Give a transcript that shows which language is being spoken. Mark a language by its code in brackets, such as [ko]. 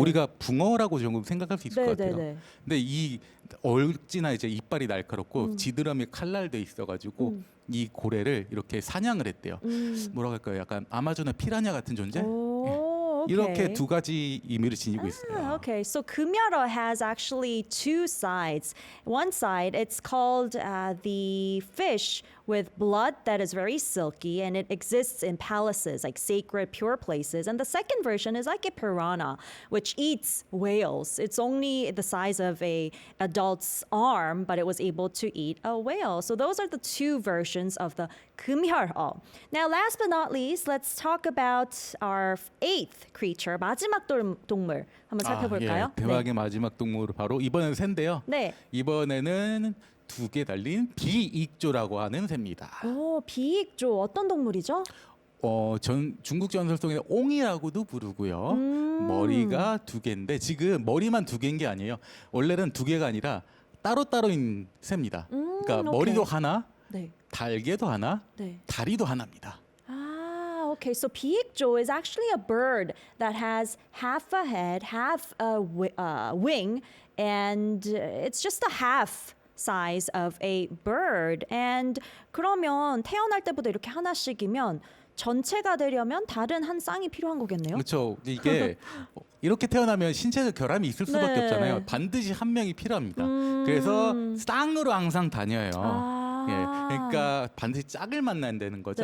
[ko] 우리가 붕어라고 조금 생각할 수 있을 것 같아요. 네. 근데 이 얼지나 이제 이빨이 날카롭고 지드러미 칼날돼 있어가지고 이 고래를 이렇게 사냥을 했대요. 뭐라고 할까요? 약간 아마존의 피라냐 같은 존재? 이렇게 두 가지 의미를 지니고 있어요. [en] Okay, so 금혈어 has actually two sides. One side, it's called the fish with blood that is very silky, and it exists in palaces, like sacred, pure places. And the second version is like a piranha, which eats whales. It's only the size of a adult's arm, but it was able to eat a whale. So those are the two versions of the 금혈어. Now, last but not least, let's talk about our eighth creature, [ko] 마지막 동물. 한번 살펴볼까요? 예, 대박의 마지막 동물 바로 이번에는 새인데요. 네. 이번에는 두 개 달린 비익조라고 하는 새입니다. 비익조 어떤 동물이죠? 중국 전설 속에 옹이라고도 부르고요. 머리가 두 개인데 지금 머리만 두 개인 게 아니에요. 원래는 두 개가 아니라 따로따로인 새입니다. 그러니까 오케이. 머리도 하나, 네. 달개도 하나, 네. 다리도 하나입니다. [en] Okay, so 비익조 is actually a bird that has half a head, half a wing, and it's just a half size of a bird. [ko] And 그러면 태어날 때부터 이렇게 하나씩이면 전체가 되려면 다른 한 쌍이 필요한 거겠네요. 그렇죠. 이게 이렇게 태어나면 신체적 결함이 있을 수밖에 네. 없잖아요. 반드시 한 명이 필요합니다. 그래서 쌍으로 항상 다녀요. 예, 그러니까 반드시 짝을 만나야 되는 거죠.